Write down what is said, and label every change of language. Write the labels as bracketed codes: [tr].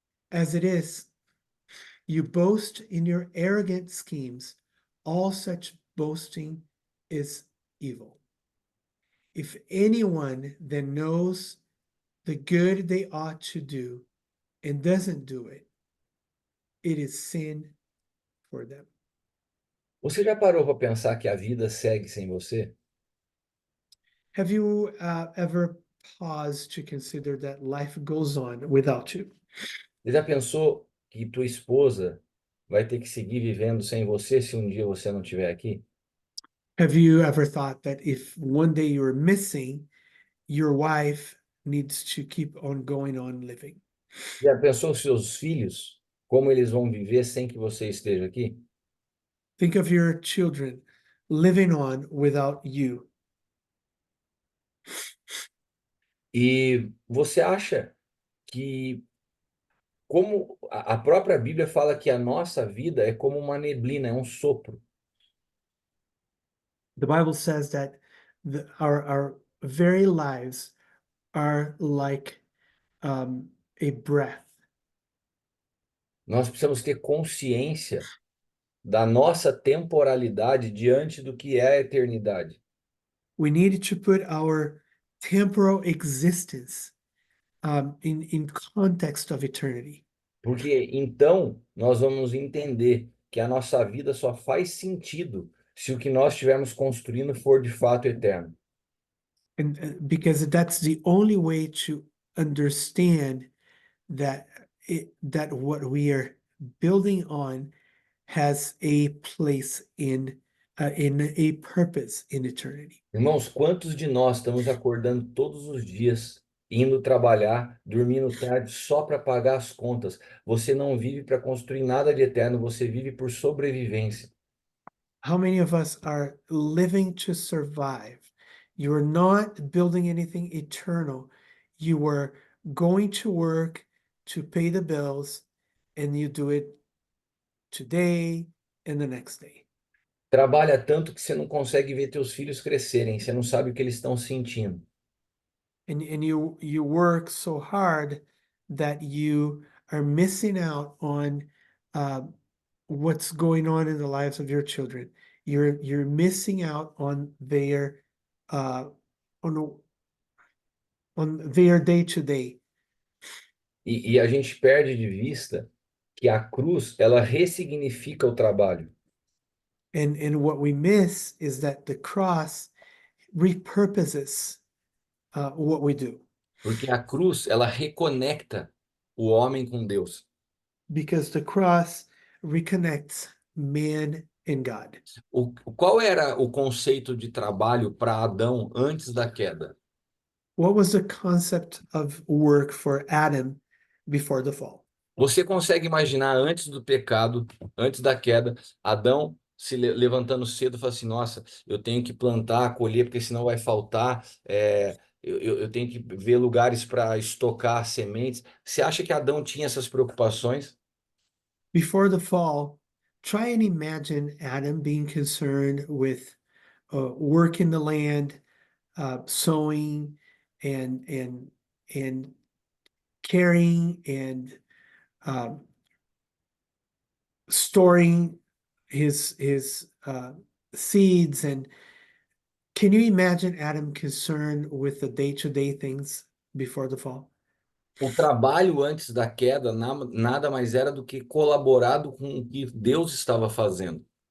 [en] As it is, you boast in your arrogant schemes. All such boasting is evil. If anyone then knows the good they ought to do and doesn't do it, it is sin for them. [pt] Você já parou para pensar que a vida segue sem você? [en] Have you ever paused to consider that life goes on without you? [pt] Você já pensou que tua esposa vai ter que seguir vivendo sem você se um dia você não estiver aqui? [en] Have you ever thought that if one day you're missing, your wife needs to keep on going on living? [pt] Já pensou seus filhos, como eles vão viver sem que você esteja aqui? [en] Think of your children living on without you. [pt] E você acha que, como a própria Bíblia fala que a nossa vida é como uma neblina, é um sopro. [en] The Bible says that our very lives are like a breath. [pt] Nós precisamos ter consciência da nossa temporalidade diante do que é a eternidade. [en] We need to put our temporal existence in context of eternity. [pt] Porque então nós vamos entender que a nossa vida só faz sentido se o que nós estivermos construindo for de fato eterno. [en] And because that's the only way to understand that that what we are building on has a place in a purpose in eternity. [pt] Irmãos, quantos de nós estamos acordando todos os dias, indo trabalhar, dormindo tarde só para pagar as contas? Você não vive para construir nada de eterno, você vive por sobrevivência. [en] How many of us are living to survive? You are not building anything eternal. You are going to work to pay the bills, and you do it today and the next day. [pt] Trabalha tanto que você não consegue ver teus filhos crescerem, você não sabe o que eles estão sentindo. [en] And you work so hard that you are missing out on what's going on in the lives of your children. You're missing out on their on their day to day. [pt] E a gente perde de vista que a cruz, ela ressignifica o trabalho. [en] And what we miss is that the cross repurposes what we do. [pt] Porque a cruz, ela reconecta o homem com Deus. [en] Because the cross reconnects man and God. [pt] Qual era o conceito de trabalho para Adão antes da queda? [en] What was the concept of work for Adam before the fall? [pt] Você consegue imaginar antes do pecado, antes da queda, Adão levantando cedo e fala assim, nossa, eu tenho que plantar, colher, porque senão vai faltar. Eu tenho que ver lugares para estocar sementes. Você acha que Adão tinha essas preocupações? [en] Before the fall, try and imagine Adam being concerned with work in the land, sowing, and and and carrying and um, storing his seeds. And can you imagine Adam concerned with the day-to-day things before the fall? [pt] O trabalho antes da queda nada mais era do que colaborado com o que Deus estava fazendo.